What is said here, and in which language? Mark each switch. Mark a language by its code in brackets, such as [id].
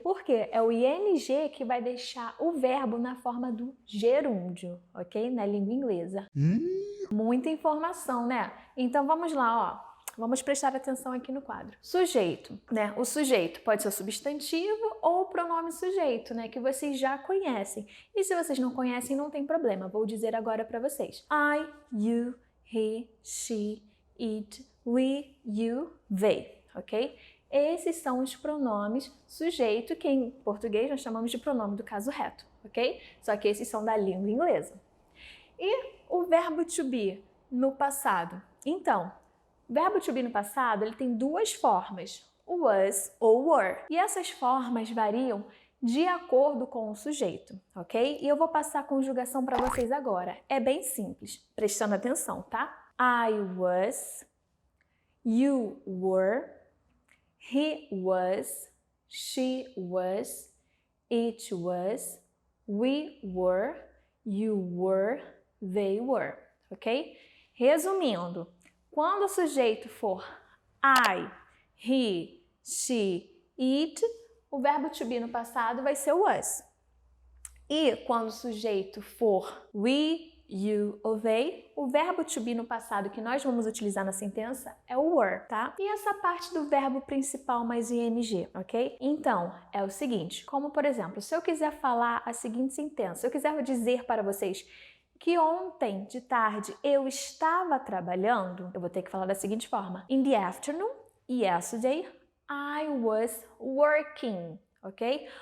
[pt] Por quê? É o ing que vai deixar o verbo na forma do gerúndio, ok? Na língua inglesa. Muita informação, né? Então vamos lá, ó. Vamos prestar atenção aqui no quadro. Sujeito, né? O sujeito pode ser o substantivo ou o pronome sujeito, né? Que vocês já conhecem. E se vocês não conhecem, não tem problema. Vou dizer agora para vocês. [en] I, you, he, she, it, we, you, they, ok? [pt] Esses são os pronomes sujeito, que em português nós chamamos de pronome do caso reto, ok? Só que esses são da língua inglesa. E o verbo to be no passado? Então, o verbo to be no passado, ele tem duas formas, o was ou were. E essas formas variam de acordo com o sujeito, ok? E eu vou passar a conjugação para vocês agora. É bem simples, prestando atenção, tá? [en] I was, you were, he was, she was, it was, we were, you were, they were, ok? [pt] Resumindo, quando o sujeito for I, he, she, it, o verbo to be no passado vai ser o was. E quando o sujeito for we, you ou they, o verbo to be no passado que nós vamos utilizar na sentença é o were, tá? E essa parte do verbo principal mais ing, ok? Então, é o seguinte, como por exemplo, se eu quiser falar a seguinte sentença, se eu quiser dizer para vocês que ontem de tarde eu estava trabalhando, eu vou ter que falar da seguinte forma. [en] In the afternoon, yesterday, I was working, ok?